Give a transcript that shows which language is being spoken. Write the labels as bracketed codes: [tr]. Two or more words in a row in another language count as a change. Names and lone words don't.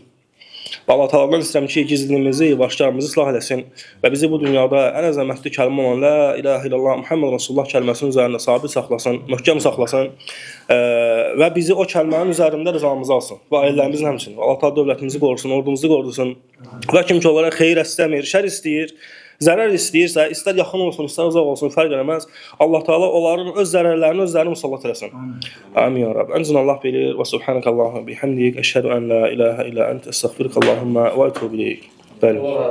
[az] Allah Taala'dan istəyirəm ki, gizliyimizi, aşkarımızı islah eləsin və bizi bu dünyada ən əzəmətli kəlmə olan [ar] لا إله إلا الله محمد رسول الله [az] kəlməsinin üzərində sabit saxlasın, möhkəm saxlasın və bizi o kəlmənin üzərində rızamızı alsın və ailərimizin həmçinin. Allah Taala dövlətimizi qorusun, ordumuzu qorusun və kim ki onlara xeyir istəmir, şər istəyir, zərər istəyirsə, istər yaxın olsun, istər uzaq olsun, fərq eləməz. Allah Taala onların öz zərərlərini özlərini musallat eləsin. [ar] آمين يا رب. [az] Əncün Allah bilir və [ar] سبحانك اللهم بحمدك أشهد أن لا إله إلا أنت, أستغفرك الله وأتوب إليك. Bəli.